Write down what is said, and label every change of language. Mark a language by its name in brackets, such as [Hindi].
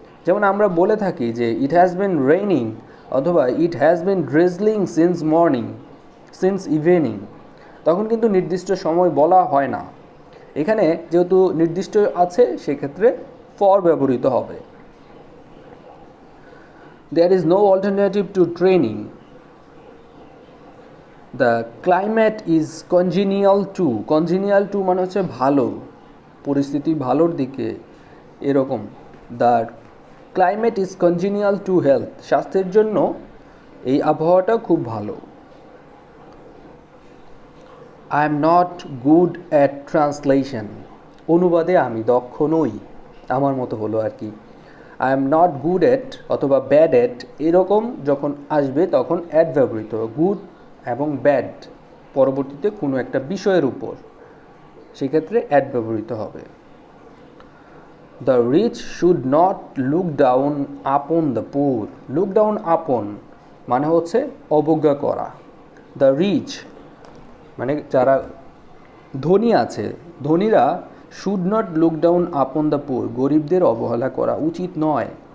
[Bangla] যেমন আমরা বলে থাকি যে [English] it has been raining [Bangla] অথবা [English] it has been drizzling since morning, since evening, [Bangla] তখন কিন্তু নির্দিষ্ট সময় বলা হয় না। এখানে যেহেতু নির্দিষ্ট আছে সেক্ষেত্রে ফর ব্যবহৃত হবে। [English] There is no alternative to training. The climate is congenial to, congenial to [Bangla] মানে হচ্ছে ভালো, পরিস্থিতি ভালোর দিকে এরকম। [English] The climate is congenial to health, [Bangla] স্বাস্থ্যের জন্য এই আবহাওয়াটা খুব ভালো। [English] I am not good at translation, [Bangla] অনুবাদে আমি দক্ষ নই, আমার মতো হলো আর কি। [English] I am not good at [Bangla] অথবা [English] bad at [Bangla] এরকম যখন আসবে তখন অ্যাড ব্যবহৃত হবে। গুড এবং ব্যাড পরবর্তীতে কোনো একটা বিষয়ের উপর, সেক্ষেত্রে অ্যাড ব্যবহৃত হবে। [English] The rich should not look down upon the poor. [Bangla] Look down upon মানে হচ্ছে অবজ্ঞা করা। [English] The rich [Bangla] মানে যারা ধনী আছে, ধনীরা [English] should not look down upon the poor, [Bangla] গরিবদের অবহেলা করা উচিত নয়।